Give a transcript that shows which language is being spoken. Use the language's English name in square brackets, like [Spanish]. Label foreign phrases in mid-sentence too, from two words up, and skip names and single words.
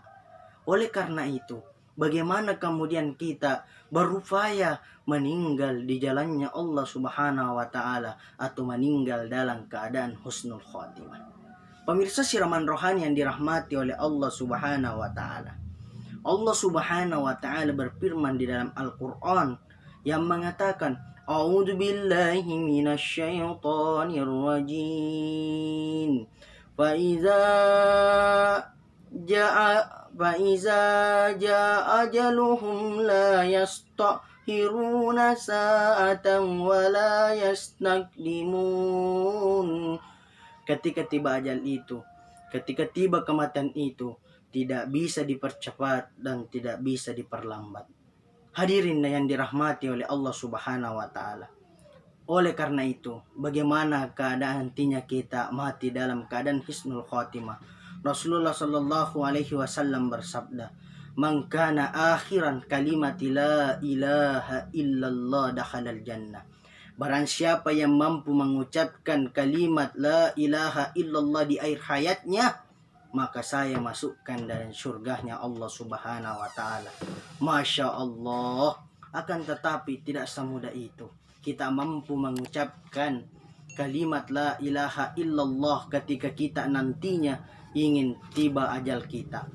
[Indonesian] Oleh karena itu, bagaimana kemudian kita berupaya meninggal di jalannya Allah [Arabic] سبحانه وتعالى, [Indonesian] atau meninggal dalam keadaan [Arabic] حسن الخاتمة. [Indonesian] Pemirsa siraman rohani yang dirahmati oleh Allah [Arabic] سبحانه وتعالى, [Indonesian] Allah [Arabic] سبحانه وتعالى [Indonesian] berfirman di dalam Al-Quran yang mengatakan, [Arabic] أعوذ بالله من الشيطان الرجيم. فإذا جاء أجلهم لا يستأخرون ساعة ولا يستقدمون. [Indonesian] Ketika tiba ajal itu, ketika tiba kematian itu, tidak bisa dipercepat dan tidak bisa diperlambat. Hadirin yang dirahmati oleh Allah [Arabic] سبحانه وتعالى. [Indonesian] Oleh karena itu, bagaimana keadaan nantinya kita mati dalam keadaan [Arabic] حسن الخاتمة? رسول الله صلى الله عليه وسلم [Indonesian] bersabda, [Arabic] "من كان آخر كلامه لا إله إلا الله دخل الجنة." [Indonesian] Barang siapa yang mampu mengucapkan kalimat [Arabic] لا إله إلا الله [Indonesian] di akhir hayatnya, maka saya masukkan dalam surganya Allah [Arabic] سبحانه وتعالى. ما شاء الله. [Indonesian] Akan tetapi tidak semudah itu kita mampu mengucapkan kalimat [Arabic] لا إله إلا الله [Indonesian] ketika kita nantinya ingin tiba ajal kita.